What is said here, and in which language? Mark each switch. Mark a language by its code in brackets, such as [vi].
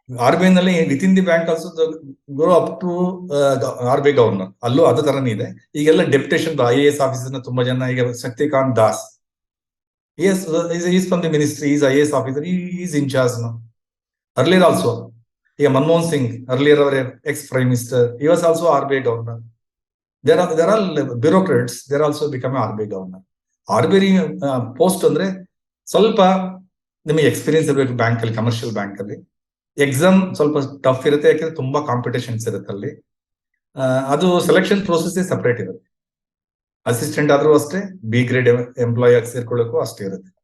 [en] RBI ನಲ್ಲಿ within the bank also go up to RBI governor. [kn] ಅಲ್ಲೂ ಅದೇ ತರನೇ ಇದೆ. ಈಗೆಲ್ಲ ಡೆಪ್ಯುಟೇಷನ್ IAS ಆಫೀಸರ್ನ ತುಂಬಾ ಜನ. ಈಗ [en] Shaktikanta Das, is from the ministry, is IAS officer, is in charge now. Earlier also, ಈಗ Manmohan Singh, earlier ಅವರ ex prime minister, he was also RBI governor. There are bureaucrats, they are also become RBI governor. [kn] RBI post ಅಂದ್ರೆ ಸ್ವಲ್ಪ ನಿಮಗೆ experience ಇರಬೇಕು bank ಅಲ್ಲಿ, commercial bank ಅಲ್ಲಿ. Exam ಸ್ವಲ್ಪ tough ಇರುತ್ತೆ, ಯಾಕಂದ್ರೆ ತುಂಬಾ ಕಾಂಪಿಟೇಷನ್ಸ್ ಇರುತ್ತೆ ಅಲ್ಲಿ. ಅದು ಸೆಲೆಕ್ಷನ್ ಪ್ರೋಸೆಸ್ ಸಪರೇಟ್ ಇರುತ್ತೆ. ಅಸಿಸ್ಟೆಂಟ್ ಆದ್ರೂ ಅಷ್ಟೇ, B ಗ್ರೇಡ್ ಎಂಪ್ಲಾಯ್ ಆಗಿ ಸೇರ್ಕೊಳ್ಳೋಕ್ಕೂ ಅಷ್ಟೇ ಇರುತ್ತೆ.